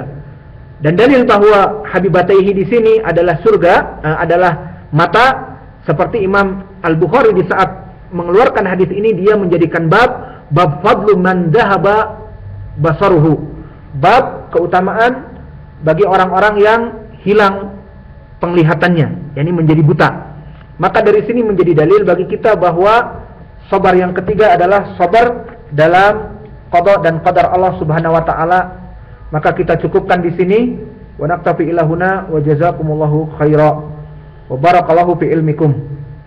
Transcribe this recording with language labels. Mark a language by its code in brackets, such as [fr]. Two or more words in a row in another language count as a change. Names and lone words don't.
[id] Dan dalil bahwa habibataihi di sini adalah surga, adalah mata, seperti Imam Al-Bukhari di saat mengeluarkan hadis ini, dia menjadikan bab [ar] فضل من ذهب بصره, [id] bab keutamaan bagi orang-orang yang hilang penglihatannya, yakni menjadi buta. Maka dari sini menjadi dalil bagi kita bahwa sabar yang ketiga adalah sabar dalam qada dan qadar Allah [ar] سبحانه وتعالى. [id] Maka kita cukupkan di sini. [ar] ونكتفي إلى هنا وجزاكم الله خيرا وبارك الله في علمكم.